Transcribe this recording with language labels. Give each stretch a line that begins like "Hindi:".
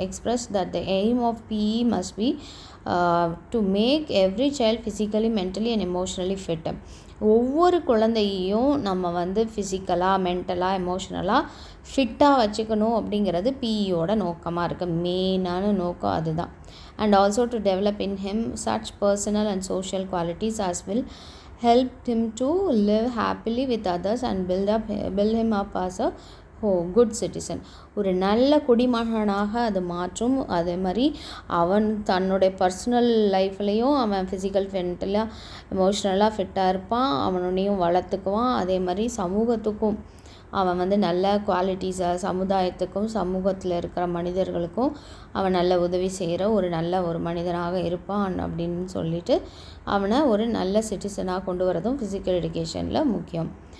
English: Express that the aim of PE must be to make every child physically mentally and emotionally fit.
Tamil: ஒவ்வொரு குழந்தையையும் நம்ம வந்து ஃபிசிக்கலாக, மென்டலாக, எமோஷ்னலாக ஃபிட்டாக வச்சுக்கணும் அப்படிங்கிறது பிஇயோட நோக்கமாக இருக்குது. மெயினான நோக்கம் அதுதான்.
English: And also to develop in him such personal and social qualities as will help him to live happily with others and build him up as a good citizen.
Tamil: ஒரு நல்ல குடிமகனாக அது மாற்றும். அதே மாதிரி அவன் தன்னுடைய பர்சனல் லைஃப்லேயும் அவன் ஃபிசிக்கல் மென்டலாக எமோஷ்னலாக ஃபிட்டாக இருப்பான். அவனையும் வளர்த்துக்குவான். அதே மாதிரி சமூகத்துக்கும் அவன் வந்து நல்ல குவாலிட்டிஸை, சமுதாயத்துக்கும் சமூகத்தில் இருக்கிற மனிதர்களுக்கும் அவன் நல்ல உதவி செய்கிற ஒரு மனிதனாக இருப்பான் அப்படின்னு சொல்லிட்டு அவனை ஒரு நல்ல சிட்டிசனாக கொண்டு வரதும் ஃபிசிக்கல் எஜுகேஷனில் முக்கியம்.